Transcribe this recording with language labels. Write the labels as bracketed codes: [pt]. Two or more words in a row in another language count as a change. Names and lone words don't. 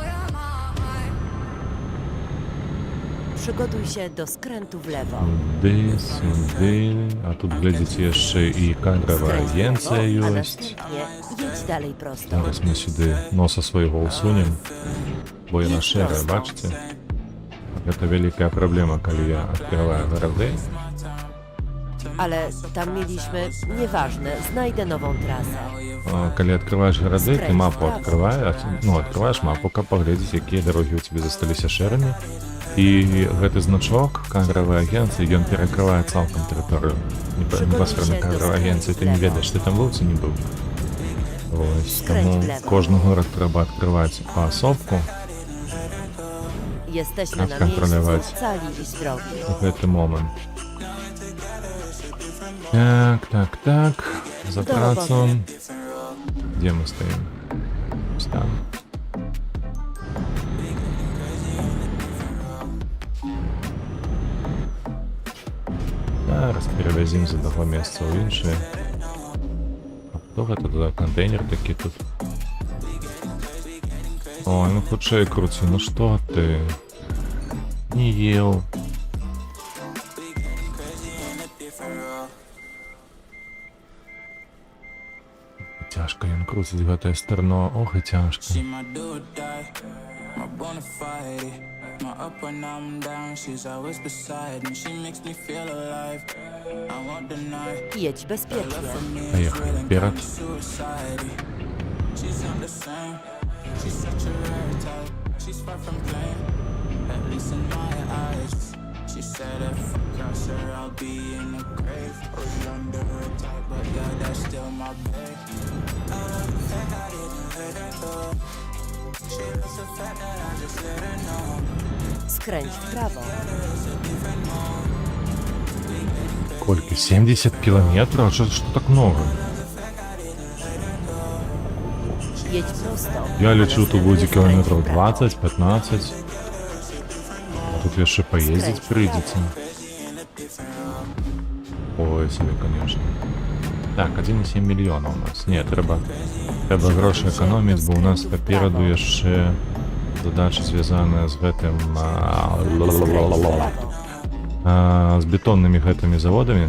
[pl] Przygotuj się do skrętu w lewo. [be] Сюды. А тут, глядзіце, яшчэ і кадравая [pl] Skręć w [be] агенцыя [pl] lewo, a [be] ёсць. [pl] następnie jedź dalej prosto. [be] Зараз мы сюды носа свайго ўсунем, бо яна шэрая, бачыце? Гэта вялікая праблема, калі я адкрываю гарады. [pl] Ale tam mieliśmy... Nieważne, znajdę nową trasę. [be] Калі адкрываеш гарады, ты мапу адкрываеш мапу, каб паглядзець, якія дарогі ў цябе засталіся шэрамі. І гэты значок кадравай агенцыі, ён перакрывае цалкам тэрыторыю. Непасрэдна кадравай агенцыі, ты не ведаеш, ты там быў ці не быў. Вось, таму кожны горад трэба адкрываць паасобку. [pl] Jesteśmy Jak na miejscu kontrolować? cali i zdrowi. [be] У гэты момант. Так. За працу. Дзе мы стаім? Ось там. Зараз перавязім з аднаго месца ў іншае. А што гэта за кантэйнер такі тут? Ой, ну хутчэй круці, ну што ты? Не еў. Цяжка ён круціць гэтае стэрно, ох і цяжка. [en] She my do or die, my bona fide. My up when I'm down, she's always beside me. She makes me feel alive. I won't deny. [pl] Jedź bezpiecznie. [ru] Поехали вперед. [en] Suicide. She's not the same. She's such a rare type. She's far from plain, at least in my eyes. She said if I cross her, I'll be in the grave or under her type, but yeah, that's still my babe. I love the fact I didn't let her go. She loves the fact that I just let her know. [pl] Skręć w prawo. [be] Колькі? 70 кілометраў? [uk] Що так много? [pl] Jedź prosto. [be] Я лічу, тут будзе кілометраў 20-15. Тут яшчэ паездзіць прыйдзецца. [ru] Ой, себе, конечно. [be] Так, 1,7 мільёна у нас. Не, трэба грошы эканоміць, бо у нас папераду яшчэ задача звязаная з гэтым з бетоннымі гэтымі заводамі.